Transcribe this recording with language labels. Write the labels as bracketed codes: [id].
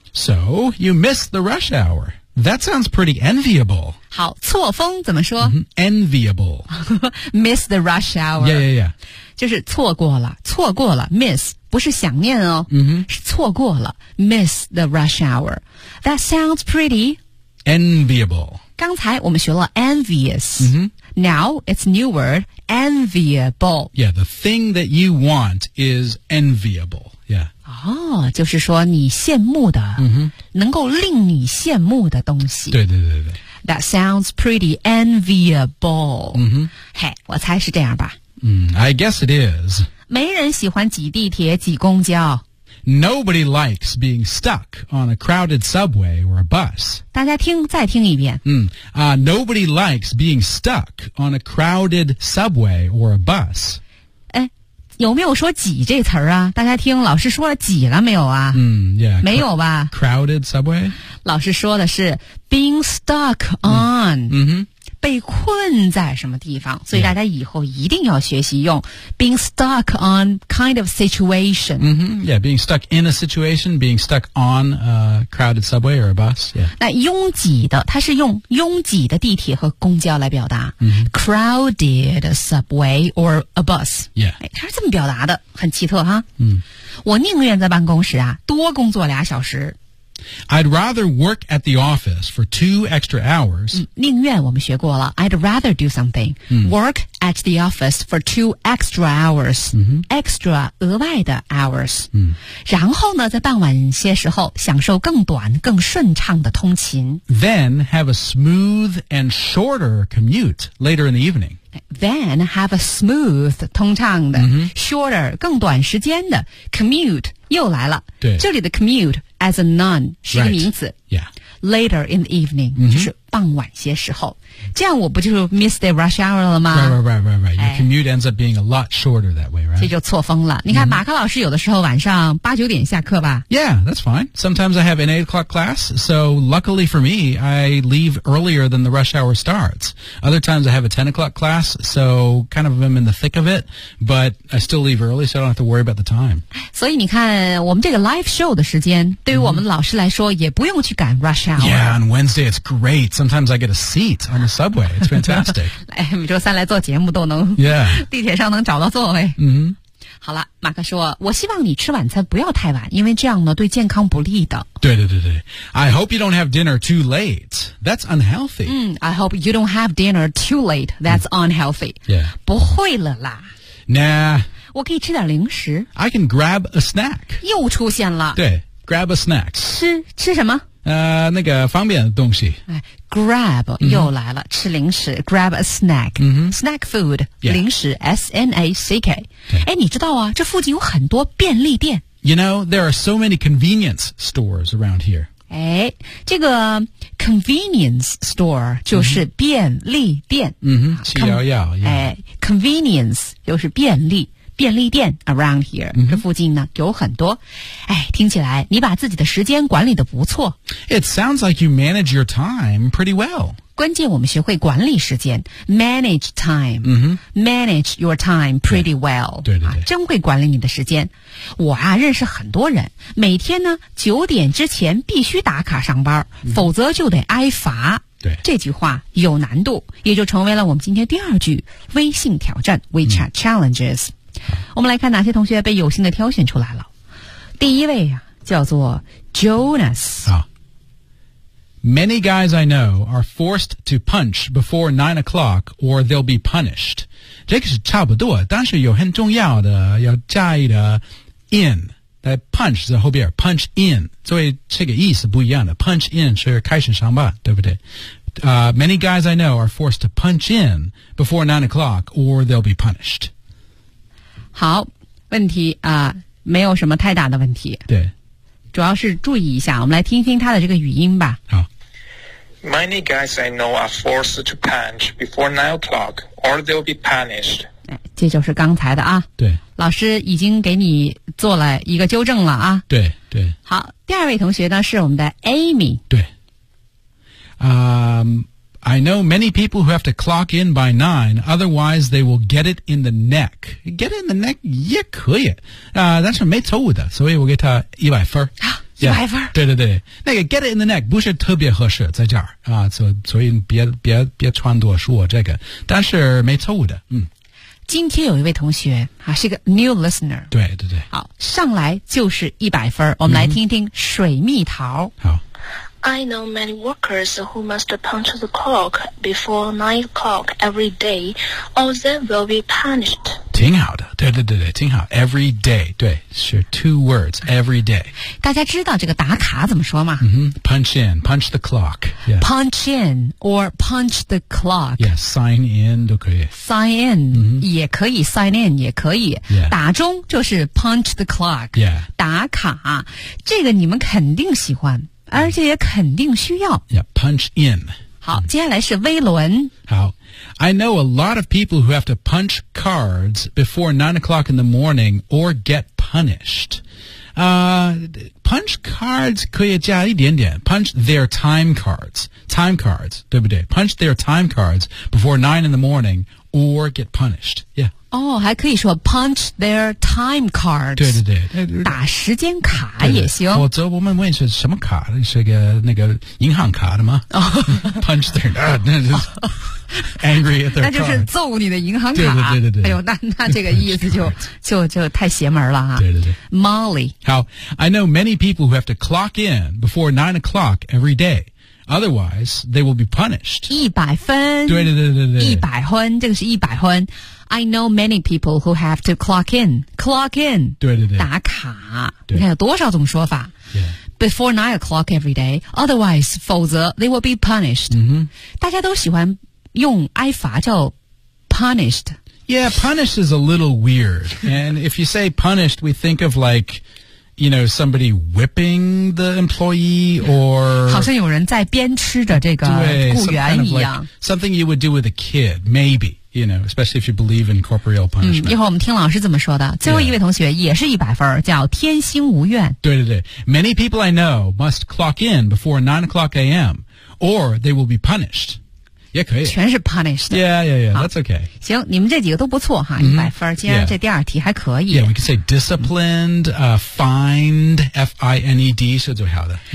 [en] So you miss the rush hour That sounds pretty enviable [zh] 好错峰怎么说、 [en] mm-hmm. Enviable Miss the rush hour Yeah yeah yeah [zh] 就是错过了 Miss 不是想念哦、 [en] mm-hmm. [zh] 是错过了 [en] Miss the rush hour That sounds pretty Enviable [zh] 刚才我们学了 envious、 [en] mm-hmm. Now it's new wordenviable yeah the thing that you want is enviable yeah [zh] 哦、 [en] oh, [zh] 就是说你羡慕的、 [en] mm-hmm. [zh] 能够令你羡慕的东西对对对对 [en] that sounds pretty enviable 嗯、mm-hmm. [zh] 哼、 [en] hey, [zh] 我猜是这样吧嗯、 [en] I guess it is [zh] 没人喜欢挤地铁挤公交 [en] nobody likes being stuck on a crowded subway or a bus [zh] 大家听再听一遍嗯、 [en] nobody likes being stuck on a crowded subway or a bus [zh] 诶有没有说挤这词儿啊大家听老师说了挤了没有啊嗯 yeah, 没有吧 [en] crowded subway [zh] 老师说的是 [en] being stuck on、嗯嗯哼 [zh] 被困在什么地方，所以大家以后一定要学习用 [en] being stuck on kind of situation. Mm-hmm. Yeah, being stuck in a situation, being stuck on a crowded subway or a bus. Yeah. [zh] 那拥挤的，它是用拥挤的地铁和公交来表达、 mm-hmm. [en] crowded subway or a bus. Yeah. [zh] 它是这么表达的，很奇特哈。嗯、 mm.。我宁愿在办公室啊多工作俩小时。 [en] I'd rather work at the office for 2 extra hours. [zh] 宁愿我们学过了 [en] I'd rather do something、嗯、 work at the office for 2 extra hours、嗯、 extra 额外的 hours、嗯、 [zh] 然后呢在傍晚些时候享受更短更顺畅的通勤 [en] Then have a smooth and shorter commute later in the evening Then have a smooth, [zh] 通畅的、 mm-hmm. [en] shorter, [zh] 更短时间的 commute, 又来了。对。这里的 commute as a noun 是一个名词。 [en] Right. Yeah. Later in the evening,、 mm-hmm. [zh] 就是傍晚些时候。这样我不就是 [en] miss the rush hour [zh] 了吗 [en] Right. Your commute ends up being a lot shorter that way, right? [zh] 这就错峰了。你看、 [en] mm-hmm. [zh] 马克老师有的时候晚上八九点下课吧。 [en] Yeah, that's fine. Sometimes I have an 8 o'clock class, so luckily for me, I leave earlier than the rush hour starts. Other times I have a 10 o'clock class, so kind of I'm in the thick of it, but I still leave early, so I don't have to worry about the time. [zh] 所以你看我们这个 [en] live show [zh] 的时间对于我们老师来说也不用去赶 rush hour。 [en] Yeah, on Wednesday it's great. Sometimes I get a seat on the subway. It's fantastic. [zh] 来每周三来做节目都能、 [en] yeah. [zh] 地铁上能找到座位。 Mm-hmm. 好了马克说我希望你吃晚餐不要太晚因为这样呢对健康不利的。对。 [en] I hope you don't have dinner too late. That's unhealthy.、 Mm, I hope you don't have dinner too late. That's unhealthy.、 Mm. Yeah. [zh] 不会了啦。 [en] Nah. [zh] 我可以吃点零食。 [en] I can grab a snack. [zh] 又出现了。 [en] 对 grab a snack. [zh] 吃什么那个方便的东西。 [en] Grab、mm-hmm. [zh] 又来了吃零食 [en] grab a snack、 mm-hmm. snack food、 yeah. [zh] 零食 snack 哎你知道啊这附近有很多便利店 [en] You know there are so many convenience stores around here [zh] 哎这个 convenience store 就是便利店嗯哼七幺幺哎 convenience 就是便利店 around here、 mm-hmm. 这附近呢有很多哎，听起来你把自己的时间管理得不错 [en] It sounds like you manage your time pretty well [zh] 关键我们学会管理时间 [en] Manage time、 mm-hmm. Manage your time pretty well [zh] 对、啊、真会管理你的时间我啊认识很多人每天呢九点之前必须打卡上班、 [en] mm-hmm. [zh] 否则就得挨罚对这句话有难度也就成为了我们今天第二句微信挑战 [en] WeChat Challenges、mm-hmm. [zh] 我们来看哪些同学被有幸的挑选出来了。第一位啊叫做 Jonas、 [en] oh. Many guys I know are forced to punch before 9 o'clock or they'll be punished [zh] 这个是差不多但是有很重要的要加一个 in 在 punch 在后边 punch in 所以这个意思不一样的 [en] punch in [zh] 是开始上班对不对 [en] Many guys I know are forced to punch in before 9 o'clock or they'll be punished [zh] 好问题啊、没有什么太大的问题。对。主要是注意一下我们来听听他的这个语音吧。好。 [en] Many guys I know are forced to punch before 9 o'clock or they'll be punished. [zh] 这就是刚才的啊。对。老师已经给你做了一个纠正了啊。对。好第二位同学呢是我们的 Amy。对。 [en] I know many people who have to clock in by 9, otherwise they will get it in the neck. [zh] Get it in the neck 也可以、但是没错的所以我给他100分。啊 ,100 分、 [en] yeah, [zh] 对。那个 get it in the neck 不是特别合适在这儿、所以别穿多说这个。但是没错的嗯。今天有一位同学、啊、是个 new listener。对。好上来就是100分我们来听听水蜜桃。嗯、好。 [en] I know many workers who must punch the clock before 9 o'clock every day, or they will be punished. [zh] 挺好的对挺好 [en] every day, [zh] 对是 two words, every day. 大家知道这个打卡怎么说吗、 [en] mm-hmm. Punch in, punch the clock.、Yeah. Punch in, or punch the clock. Yes,、yeah, sign in [zh] 都可以。 [en] Sign in,、 mm-hmm. [zh] 也可以 sign in 也可以、 [en] yeah. [zh] 打钟就是 punch the clock,、 [en] yeah. [zh] 打卡。这个你们肯定喜欢。而且也肯定需要。 [en] Yeah, punch in. [zh] 好，接下来是威伦。 [en] 好 ，I know a lot of people who have to punch cards before 9 o'clock in the morning or get punished. punch cards 可以加一点点 punch their time cards [zh] 对不对 [en] punch their time cards before 9 in the morning or get punished yeah [zh] 哦，还可以说 punch their time cards，对对对，打时间卡也行。对对对，我昨我们问是什么卡，是个那个银行卡的吗？哦、 [en] punch their， [zh] 那就是 [en] angry at their， [zh] 那就是揍你的银行卡。对对对对对。哎呦，那这个意思就太邪门了哈。对对对。 [en] Molly，好 ，I know many people who have to clock in before 9 o'clock every day。 Otherwise, they will be punished. [zh] 100分。对对对对对。 100分，这个是100分。 [en] I know many people who have to clock in. Clock in. [zh] 对对对。打卡。你看有多少种说法。 [en] Yeah. Before 9 o'clock every day. Otherwise, [zh] 否则 [en] they will be punished.、 Mm-hmm. [zh] 大家都喜欢用挨罚叫 punished. [en] Yeah, punished is a little weird. And if you say punished, we think of like... You know, somebody whipping the employee or... [zh] 好像有人在鞭笞着这个雇员一样。 [en] Some kind of like, something you would do with a kid, maybe, you know, especially if you believe in corporeal punishment.、 [zh] 嗯、一会儿我们听老师怎么说的。最后一位同学也是100分、 [en] yeah. [zh] 叫天星无怨。对对对。 [en] Many people I know must clock in before 9 o'clock a.m. or they will be punished. [zh] 也可以，全是 punished。 [en] Yeah, yeah, yeah. That's okay. [zh] 行，你们这几个都不错哈，100分。今天这第二题还可以。 [en] Yeah, we can say disciplined, fined, F-I-N-E-D [zh] 是最好的。